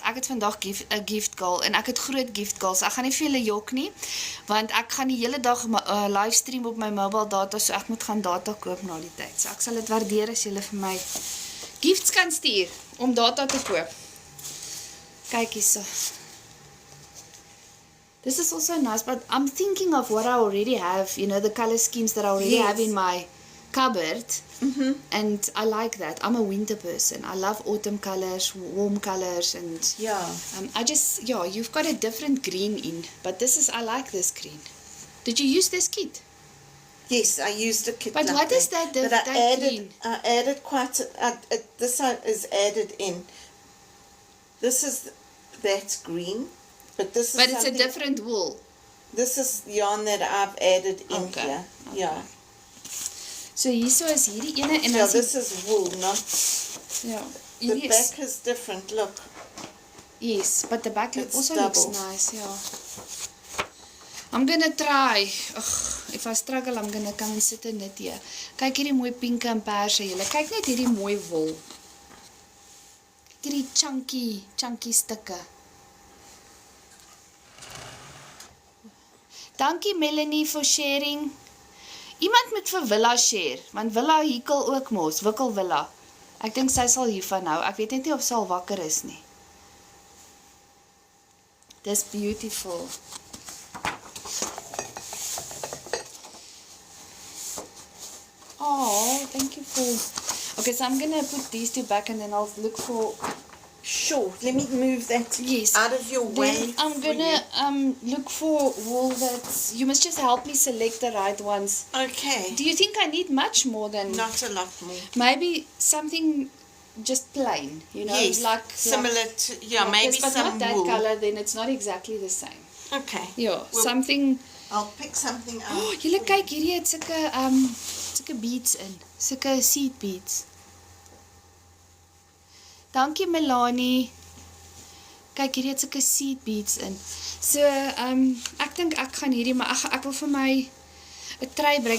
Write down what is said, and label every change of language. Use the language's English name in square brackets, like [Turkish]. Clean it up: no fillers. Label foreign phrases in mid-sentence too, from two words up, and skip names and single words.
[Afrikaans] Ek het vandag 'n [English] gift goal [Afrikaans] en ek het groot [English] gift goals. [Afrikaans] Ek gaan nie vir julle jok nie, want ek gaan die hele dag livestream op my [English] mobile data, [Afrikaans] so ek moet gaan data koop na die tyd. So ek sal dit waardeer as julle vir my gifts kan stuur om data te koop. Kyk hierso. [English] This is also nice, but I'm thinking of what I already have, the color schemes that I already have in my cupboard. And I like that. I'm a winter person. I love autumn colors, warm colors, and Yeah. you've got a different green in, but I like this green. Did you use this kit? Yes, I used a kit. But like what is that But that I green? added quite. This one is added in. This is that green, but this is. But it's a something- different wool. This is yarn that I've added in Okay, here. okay. Yeah. [Afrikaans] So hierso is hierdie ene en [English] Yeah, [Afrikaans] as [English] this is wool, not. [Afrikaans] ja. [English] The back is different, look. Yes, but the back It's also double. looks nice, yeah. I'm gonna try. Ugh, if I struggle, I'm gonna come and sit and knit here. [Afrikaans] Kyk hierdie mooi pinke en perse julle. Kyk net hierdie mooi wol. Hierdie chunky stukke. Dankie Melanie [English] for sharing. [Afrikaans] Iemand moet vir Willa share, want Willa hiekel ook mos, wikkel Willa. Ek dink sy sal hiervan hou. Ek weet net nie of sy al wakker is nie. Dis beautiful. [English] Oh, thank you for... Okay, so I'm going to put these two back and then I'll look for... Sure, let me move that Yes. out of your way. Then I'm going to look for wool that's... You must just help me select the right ones. Okay. Do you think I need much more than... Not a lot more. Maybe something just plain, you know? Yes, like similar to, yeah, maybe but some not that wool. color, then it's not exactly the same. Okay. Yeah, Well, something... I'll pick something out. [Afrikaans] Oh, julle kyk, hierdie het sulke beads in. Sulke [English] seed beads. [Afrikaans] Dankie Melanie. Kyk, hierdie het sulke [English] seed beads [Afrikaans] in. So, ek dink ek gaan hierdie, maar ek wil vir my 'n trui brei.